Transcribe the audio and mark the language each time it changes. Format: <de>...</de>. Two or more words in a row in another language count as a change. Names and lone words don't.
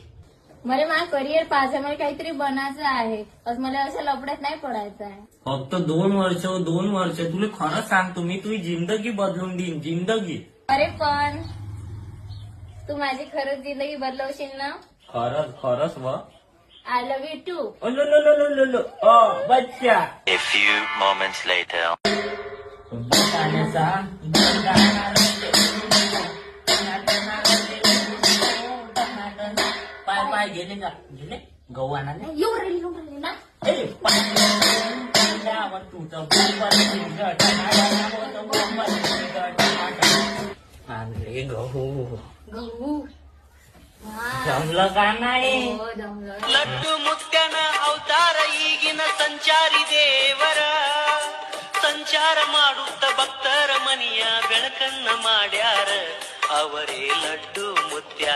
<mr>मला माझं करिअर पाहायचं, मला काहीतरी बनायचं आहे. मला असं लपड्यात नाही पडायचं आहे. फक्त 2 वर्ष तुला खरं सांगतो मी तुझी जिंदगी बदलून देईन, जिंदगी. अरे पण तू माझी खरंच जिंदगी बदलवशील ना? खरंच व</mr> <en>I love you too.</en> <mr>बच्चा.</mr> <en>A few moments later.</en> <mr>पाय गेले का? गेले गहू आणाले. येऊन राहिली ना. आणले गहू. गहू. जमलं का नाही? हो, जमलं.</mr> <kn>लड्डू मुत्याನ ಅವತಾರ ಈಗಿನ ಸಂಚಾರಿ ದೇವರ ಸಂಚಾರ ಮಾಡುತ್ತ ಭಕ್ತರ ಮನಿಯ ಬೆಳಕನ್ನ ಮಾಡ್ಯಾರ ಅವರೇ ಲಡ್ಡು ಮುತ್ತ</kn>